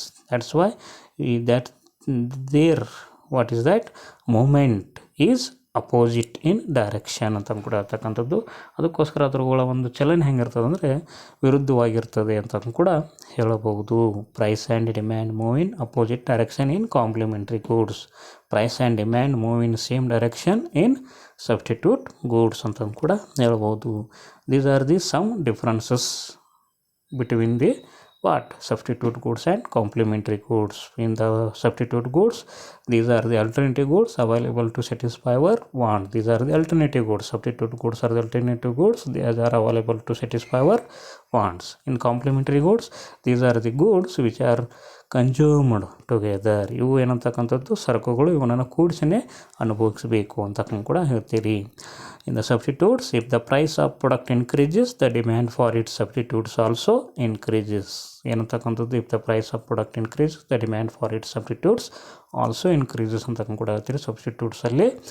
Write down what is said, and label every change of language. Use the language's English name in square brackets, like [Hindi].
[English] That's why that there, what is that, movement is opposite in direction [Kannada] ಅಂತ ಕೂಡ ಹೇಳ್ತಕ್ಕಂಥದ್ದು. ಅದಕ್ಕೋಸ್ಕರ ಅದರಗಳ ಒಂದು ಚಲನೆ ಹೆಂಗಿರ್ತದೆ ಅಂದರೆ ವಿರುದ್ಧವಾಗಿರ್ತದೆ ಅಂತ ಕೂಡ ಹೇಳಬಹುದು. [English] Price and demand move in opposite direction in complementary goods. Price and demand move in same direction in substitute goods [Kannada] ಅಂತ ಕೂಡ ಹೇಳ್ಬೋದು. [English] These are the some differences between the substitute goods and complementary goods. In the substitute goods, these are the alternative goods available to satisfy our want. These are the alternative goods. Substitute goods are the alternative goods. These are available to satisfy our wants. In complementary goods, these are the goods which are consumed together. [Kannada] ಇವು ಏನಂತಕ್ಕಂಥದ್ದು ಸರಕುಗಳು, ಇವನನ್ನು ಕೂಡಿಸಿನೇ ಅನುಭವಿಸಬೇಕು ಅಂತ ಕೂಡ ಹೇಳ್ತೀರಿ. [English] In the substitutes, if the price of product increases, the demand for its substitutes also increases. [Kannada] ಏನಂತಕ್ಕಂಥದ್ದು, [English] if the price of product increases, the demand for its substitutes also increases [Kannada] ಅಂತ ಕೂಡ ಹೇಳ್ತೀರಿ ಸಬ್ಸ್ಟಿಟ್ಯೂಟ್ಸಲ್ಲಿ.